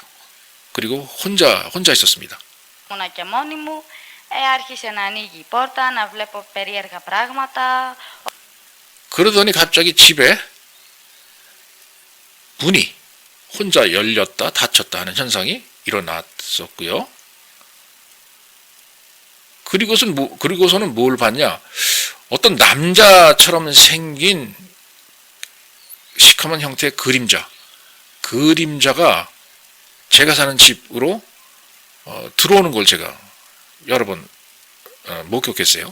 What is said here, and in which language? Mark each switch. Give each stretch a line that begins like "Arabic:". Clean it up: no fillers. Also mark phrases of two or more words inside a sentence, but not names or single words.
Korean: 그리고 혼자 있었습니다.
Greek: Ήμουνα και μόνη μου. Άρχισε να ανοίγει η πόρτα, να βλέπω περίεργα πράγματα.
Korean: 그러더니 갑자기 집에 문이 혼자 열렸다 닫혔다 하는 현상이 일어났었고요. 그리고서는 뭘 봤냐? 어떤 남자처럼 생긴 시커먼 형태의 그림자가 제가 사는 집으로 들어오는 걸 제가 여러 번 목격했어요.